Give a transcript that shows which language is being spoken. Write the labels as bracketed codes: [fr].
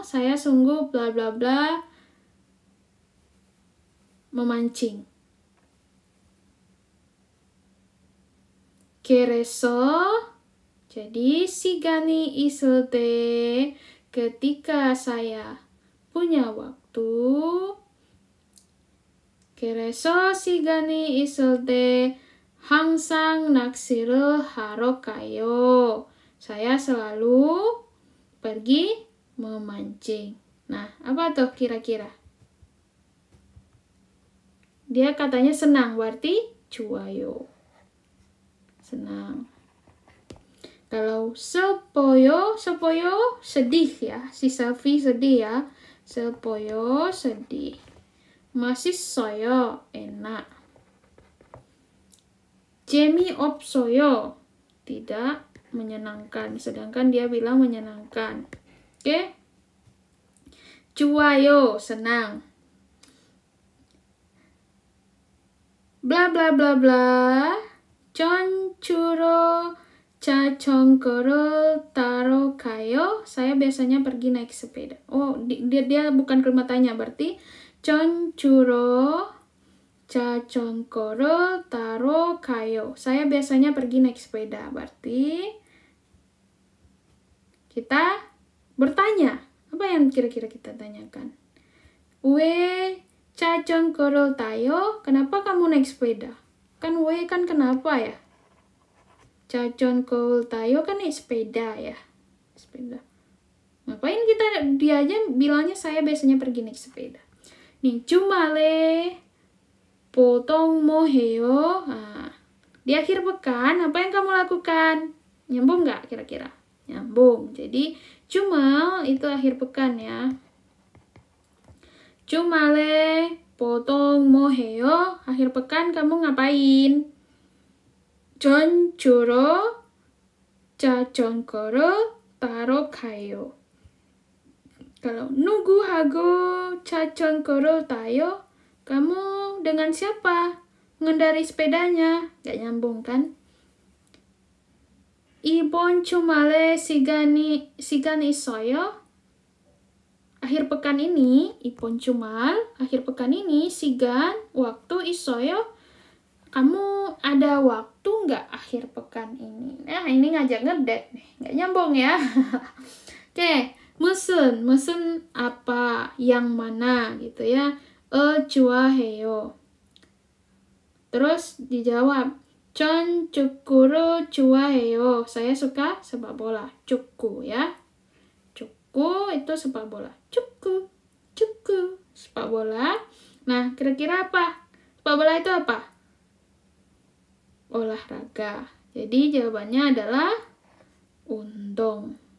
[id] Saya sungguh bla bla bla memancing. Kereso. Jadi 시간이 있을 때 ketika saya punya waktu. [ko] 그래서 시간이 있을 때 항상 낚시를 하러 가요. [id] Saya selalu pergi memancing. Nah, apa tuh kira-kira? Dia katanya senang, berarti 좋아요. Senang. Kalau sepoyo sedih ya. Si Selfie sedih ya. Sepoyo sedih. [ko] 맛있어요. enak. 재미없어요. tidak menyenangkan. [id] Sedangkan dia bilang menyenangkan. Oke? 좋아요. senang. Bla bla bla bla. [ko] 전주로 자전거를 타러 가요. [id] Saya biasanya pergi naik sepeda. Oh, dia bukan kalimat tanya, berarti 전주로 자전거를 타러 가요. Saya biasanya pergi naik sepeda. Berarti kita bertanya. Apa yang kira-kira kita tanyakan? 왜 자전거를 타요? Kenapa kamu naik sepeda? Kan 왜 kan kenapa ya? 자전거를 타요 kan naik sepeda ya. Sepeda. Ngapain dia aja bilangnya saya biasanya pergi naik sepeda. [ko] nih 주말에 보통 뭐 해요? [id] Di akhir pekan apa yang kamu lakukan? Nyambung nggak kira-kira? Nyambung. Jadi 주말 itu akhir pekan ya. [ko] 주말에 보통 뭐 해요? Akhir pekan kamu ngapain? 전주로 자전거를 타러 가요. Kalau 누구하고 자전거를 타요? [id] Kamu dengan siapa mengendarai sepedanya? Gak nyambung kan? [ko] 이번 주말에 시간 있어요? [id] Akhir pekan ini, 이번 주말, akhir pekan ini, 시간, waktu 있어요? Kamu ada waktu nggak akhir pekan ini? Nah, ini ngajak ngedet nih, nggak nyambung ya. Oke. 무슨 apa, yang mana gitu ya. [ko] 좋아해요. [id] Terus dijawab, 전 축구를 좋아해요. Saya suka sepak bola. 축구 ya. 축구 itu sepak bola. 축구 sepak bola. Nah, kira-kira apa? Sepak bola itu apa? Olahraga. Jadi jawabannya adalah 운동.